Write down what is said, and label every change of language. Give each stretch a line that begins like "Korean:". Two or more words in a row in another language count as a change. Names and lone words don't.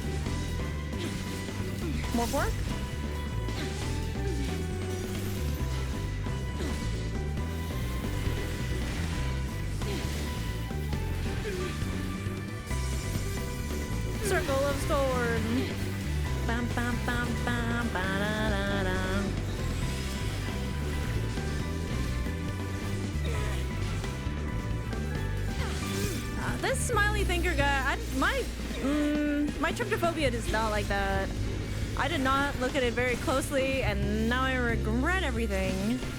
English: Morpork? Circle of Scorn. Bam bam bam bam ba da da da. This smiley thinker guy, my tryptophobia is not like that. I did not look at it very closely, and now I regret everything.